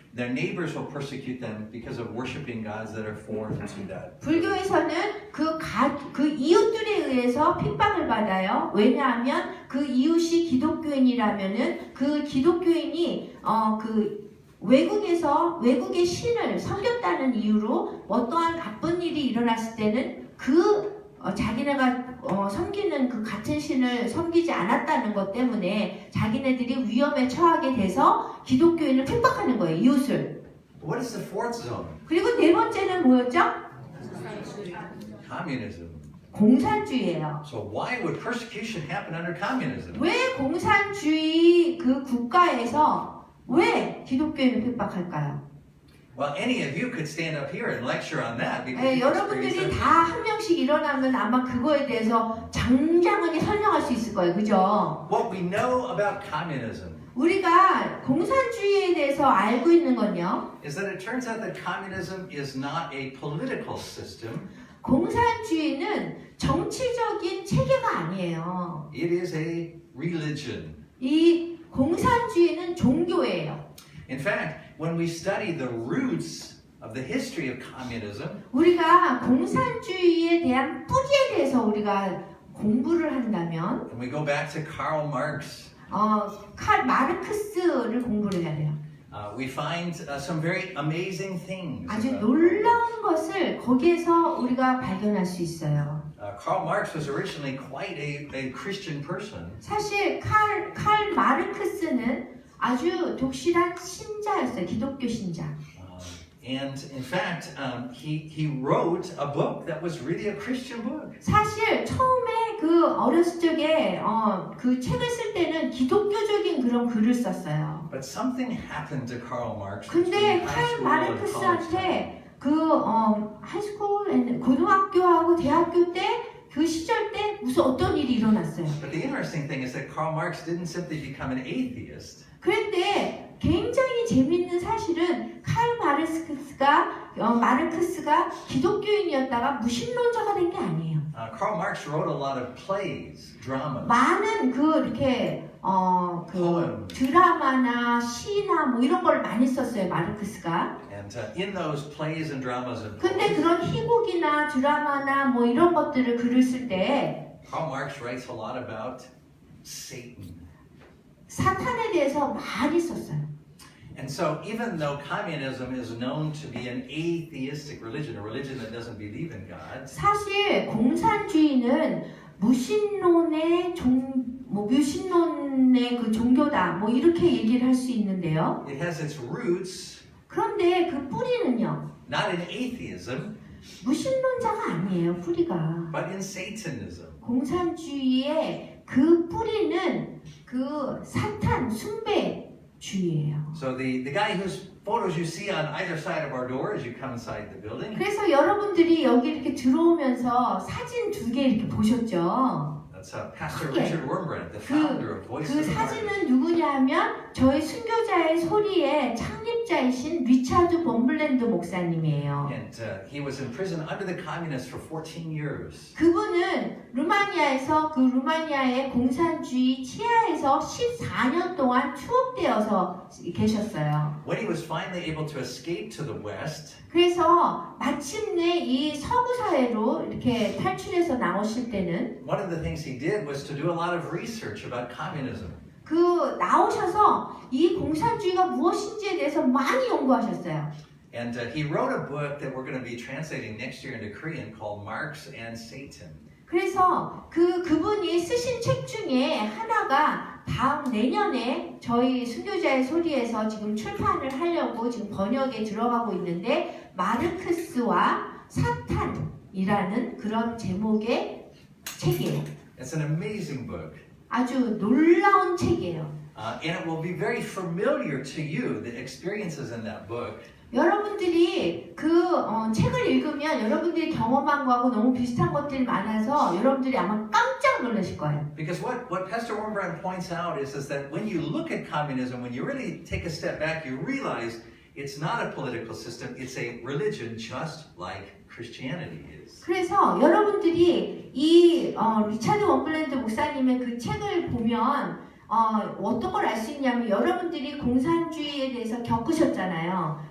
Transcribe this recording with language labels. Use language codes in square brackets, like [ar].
[en] Their neighbors will persecute them because of worshiping gods that are foreign to that. [ko] 불교에서는 그 이웃들에 의해서 핍박을 받아요. 왜냐하면 그 이웃이 기독교인이라면은 그 기독교인이 그 외국의 신을 섬겼다는 이유로 어떠한 나쁜 일이 일어났을 때는 자기네가 섬기는 그 같은 신을 섬기지 않았다는 것 때문에 자기네들이 위험에 처하게 돼서 기독교인을 핍박하는 거예요, 이웃을. [en] What is the fourth zone? [ko] 그리고 네 번째는 뭐였죠? [en] Communism. [ko] 공산주의예요. [en] So why would persecution happen under communism? [ko] 왜 공산주의 그 국가에서 왜 기독교인을 핍박할까요? [en] Well, any of you could stand up here and lecture on that because [ko] 네, [en] you experienced it. [ko] 다 한 명씩 일어나면 아마 그거에 대해서 장장하게 설명할 수 있을 거예요. 그죠? [en] What we know about communism [ko] 우리가 공산주의에 대해서 알고 있는 건요. [en] is that it turns out that communism is not a political system. [ko] 공산주의는 정치적인 체계가 아니에요. [en] It is a religion. [ko] 이 공산주의는 종교예요. [en] In fact, when we study the roots of the history of communism, [ko] 우리가 공산주의에 대한 뿌리에 대해서 우리가 공부를 한다면 [en] and we go back to Karl Marx, [ko] 칼 마르크스를 공부를 해야 돼요. [en] we find some very amazing things. [ko] 아주 [en] about [ko] 놀라운 것을 거기에서 우리가 발견할 수 있어요. [en] Karl Marx was originally quite a Christian person. [ko] 사실 칼 마르크스는 아주 독실한 신자였어요. 기독교 신자. [en] And in fact, he wrote a book that was really a Christian book. [ko] 사실 처음에 그 어렸을 적에 그 책을 쓸 때는 기독교적인 그런 글을 썼어요. [en] But something happened to Karl Marx. [ko] 근데 [en] between high [ko] 칼 [en] school and college time. [ko] 마르크스한테 하이스쿨, 고등학교하고 대학교 때 그 시절 때 무슨 어떤 일이 일어났어요. [en] But the interesting thing is that Karl Marx didn't simply become an atheist. [ko] 그런데 굉장히 재밌는 사실은 칼 마르크스가 기독교인이었다가 무신론자가 된 게 아니에요. [en] Karl Marx wrote a lot of plays, dramas. [ko] 많은 이렇게 [en] Poem. [ko] 드라마나 시나 뭐 이런 걸 많이 썼어요, 마르크스가. [en] And in those plays and dramas and [ko] 근데 [en] poems, [ko] 그런 희곡이나 드라마나 뭐 이런 것들을 글을 쓸 때 [en] Karl Marx writes a lot about Satan. [ko] 사탄에 대해서 많이 썼어요. [en] And so even though communism is known to be an atheistic religion, a religion that doesn't believe in God, [ko] 사실 공산주의는 무신론의 그 종교다 뭐 이렇게 얘기를 할 수 있는데요. [en] it has its roots [ko] 그런데 그 뿌리는요. [en] not in atheism, [ko] 무신론자가 아니에요. 뿌리가. [en] but in Satanism. [ko] 공산주의의 그 뿌리는 그 사탄 숭배주의예요. [en] So the guy whose photos you see on either side of our door as you come inside the building, [ko] 그래서 여러분들이 여기 이렇게 들어오면서 사진 두 개 이렇게 보셨죠? [en] that's Pastor [ko] 크게. [en] Richard Wurmbrand, the founder of Voice [ko] 그 [en] of the Martyrs. [ko] 사진은 누구냐 하면 저희 순교자의 소리의 창립자이신 리차드 범블랜드 목사님이에요. [en] And he was in prison under the communists for 14 years. [ko] 그분은 루마니아의 공산주의 치하에서 14년 동안 투옥되어서 계셨어요. [en] When he was finally able to escape to the West, [ko] 그래서 마침내 이 서구 사회로 이렇게 탈출해서 나오실 때는 [en] one of the things he did was to do a lot of research about communism. [ko] 그 나오셔서 이 공산주의가 무엇인지에 대해서 많이 연구하셨어요. [en] And he wrote a book that we're going to be translating next year into Korean called Marx and Satan. [ko] 그래서 그분이 쓰신 책 중에 하나가 다음 내년에 저희 순교자의 소리에서 지금 출판을 하려고 지금 번역에 들어가고 있는데 마르크스와 사탄이라는 그런 제목의 책이에요. [en] It's an amazing book. [ko] 아주 놀라운 책이에요. [en] And it will be very familiar to you, the experiences in that book. [ko] 여러분들이 그 책을 읽으면 여러분들이 경험한 거하고 너무 비슷한 것들이 많아서 여러분들이 아마 깜짝 놀라실 거예요. [en] Because what Pastor Warmbrand points out is that when you look at communism, when you really take a step back, you realize it's not a political system, it's a religion just like Christianity is. [ko] 그래서 여러분들이 이 리차드 원블랜드 목사님의 그 책을 보면 어떤 걸 알 수 있냐면 여러분들이 공산주의에 대해서 겪으셨잖아요.